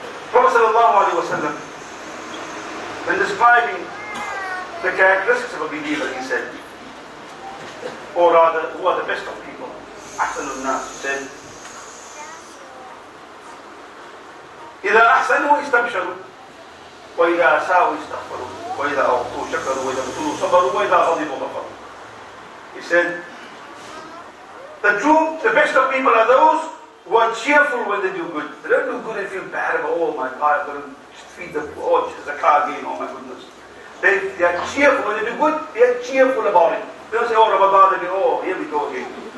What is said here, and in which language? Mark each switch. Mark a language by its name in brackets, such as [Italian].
[English] Prophet ﷺ, when describing the characteristics of a believer, he said, or rather, who are the best of people? Ahsanun Nas, he said, [Arabic] أحسنوا استبشروا وإذا أساءوا استغفروا وإذا أعطوا شكروا وإذا ابتلوا صبروا وإذا غضبوا غفروا. [English] He said, the best of people are those who are cheerful when they do good. They don't do good and feel bad about, oh my God, I've got to feed the poor, there's a car again, oh my goodness. They are cheerful when they do good, they are cheerful about it. They don't say, oh Ramadan, they go, oh, here we go again.